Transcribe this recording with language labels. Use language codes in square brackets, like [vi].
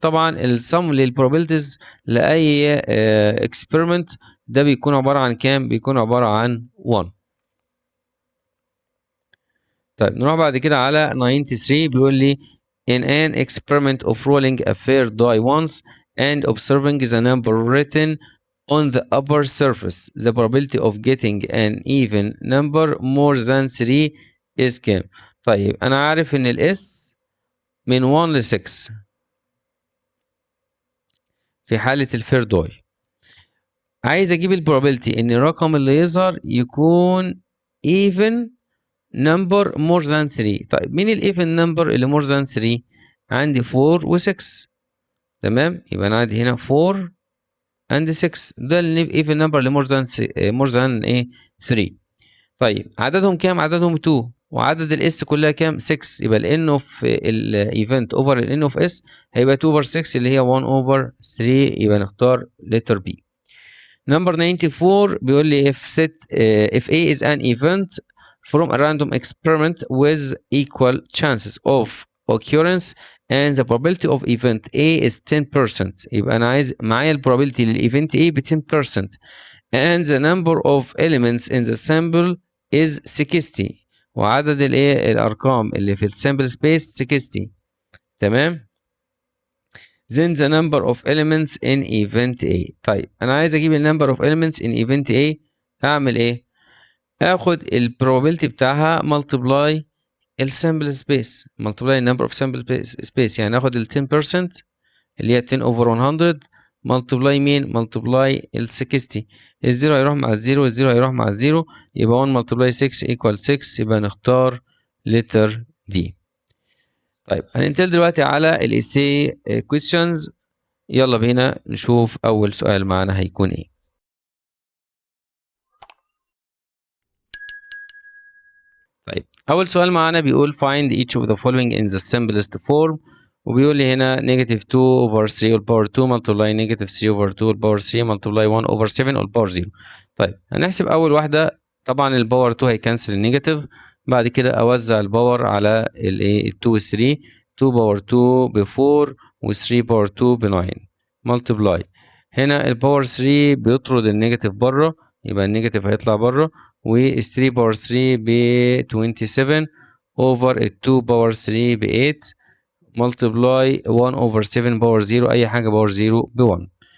[ar] طبعا السم للprobabilities لأي experiment ده بيكون عبارة عن كام؟ بيكون عبارة عن 1. طيب نروح بعد كده على 93 بيقول لي [en] in an experiment of rolling a fair die once and observing the number written on the upper surface the probability of getting an even number more than 3 is [ar] كام؟ طيب أنا عارف إن ال S من 1 ل 6 في حالة الفير داي. عايز أجيب البروبابيلتي إن الرقم اللي يظهر يكون even number more than 3. طيب مين ال even number اللي more than 3؟ عندي 4 و 6. تمام؟ يبقى أنا عندي هنا 4 and 6 ده اللي even number اللي more than ايه 3. طيب عددهم كام؟ عددهم 2 وعدد الاس كلها كام؟ 6. يبقى ال n of الايفنت اوفر ال n of s هيبقى 2 over 6 اللي هي 1 over 3. يبقى نختار letter B. [en] Number 94 [ar] بيقول لي [en] if A is an event from a random experiment with equal chances of occurrence and the probability of event A is 10%. [ar] يبقى أنا عايز معايا ال probability للإيفنت A ب 10% [en] and the number of elements in the sample is 60 [ar] وعدد الأرقام اللي في السامبل سبيس 60. [en] تمام؟ then the number of elements in event A. [ar] طيب أنا عايز أجيب ال [en] number of elements in event A. [ar] أعمل إيه؟ آخد ال probability بتاعها multiply السامبل سبيس multiply number of sample space يعني آخد ال 10% اللي هي 10 over 100 ملتبلاي مين؟ ملتبلاي ال 60. الزيرو هيروح مع الزيرو والزيرو هيروح مع الزيرو، يبقى 1 ملتبلاي 6 equal 6، يبقى نختار letter D. طيب هننتقل دلوقتي على ال essay questions. يلا بينا نشوف أول سؤال معانا هيكون إيه. طيب أول سؤال معانا بيقول [en] find each of the following in the simplest form، [ar] وبيقول لي هنا [en] negative 2 over 3 all power 2 multiply negative 3 over 2 all power 3 multiply 1 over 7 all power 0. [ar] طيب هنحسب أول واحدة. طبعا الباور 2 هيكنسل النيجاتيف، بعد كده أوزع الباور على الإيه 2 و 3. 2 باور 2 ب 4 و 3 باور 2 ب 9 multiply. هنا الباور 3 بيطرد النيجاتيف بره، يبقى النيجاتيف هيطلع بره، و 3 باور 3 ب 27 اوفر 2 باور 3 ب 8 ملتبلاي 1 اوفر 7 باور 0، اي حاجه باور 0 ب 1.